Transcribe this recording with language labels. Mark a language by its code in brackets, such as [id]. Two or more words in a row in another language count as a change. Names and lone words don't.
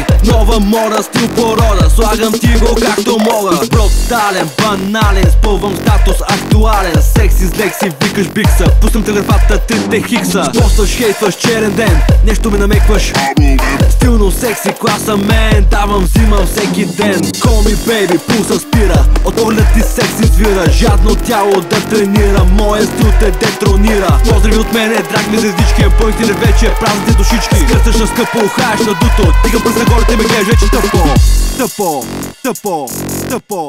[bg] Нова мода, стил, порода, слагам ти го както мога. Брутален, банален, спълвам статус актуален. Секси с лекси, викаш бикса, пускам те графата, трите хикса. Постваш, хейтваш, черен ден, нещо ме намекваш. Стилно, секси, класа мен, давам, взимам всеки ден. [en] Call me baby, [bg] пулса спира, от поглед ти секси свира. Жадно тяло да тренира, моя стил те детронира. Поздрави от мене, драг ми звездички, пънк ти вече празните душички. Скърцаш на скъпо, ухаеш на дуто, тигам през нагоре, ме гледаш вече тъпо. Тъпо, тъпо, тъпо.